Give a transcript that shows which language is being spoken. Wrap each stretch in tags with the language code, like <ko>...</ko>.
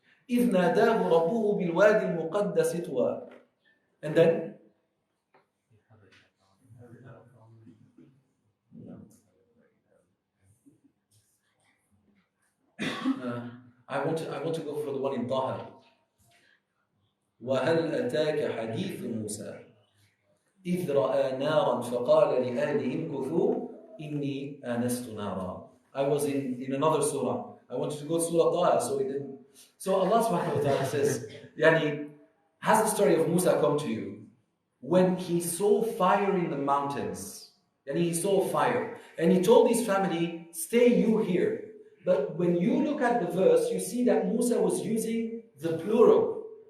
<ar>إِذْ نَادَاهُ رَبُّهُ بِالْوَادِ الْمُقَدَّسِ طُوَى.</ar> <en>And then I want to go for the one in Taha.</en> <ar>وَهَلْ أَتَاكَ حَدِيثُ مُوسَى إِذْ رَأَى نَارًا فَقَالَ لِأَهْلِهِ امْكُثُوا إِنِّي آنَسْتُ نَارًا.</ar> <en>I was in another surah. I wanted to go to Surah Taha, so he didn't. So Allah subhanahu wa ta'ala says, Yani, has the story of Musa come to you? When he saw fire in the mountains, and he saw fire, and he told his family, stay you here. But when you look at the verse, you see that Musa was using the plural.</en>